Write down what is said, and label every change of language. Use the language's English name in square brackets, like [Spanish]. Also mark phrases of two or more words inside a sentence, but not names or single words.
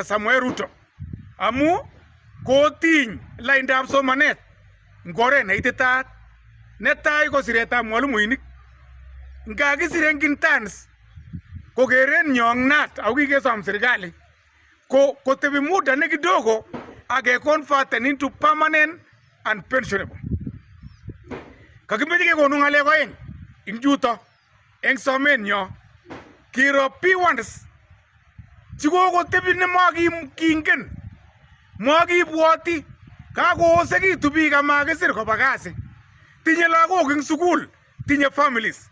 [Kalenjin] Samuel Ruto amu kotiny laindab somanet ngore neititaat. Netai ko siretab mwalimuinik. Ngakisir eng interns kokeren nyong NAT au kikesom serikali kotebi muda ne kidogo ake [English] converten into permanent and pensionable. [Kalenjin] Kakimeche kekonu ng'alek oeng ing chuto eng somenyo kiro P1s chikokotebi nemakingen makibwoti kakoosekitu biik amakisir koba kasi, tinye lagok eng sukul, tinye families.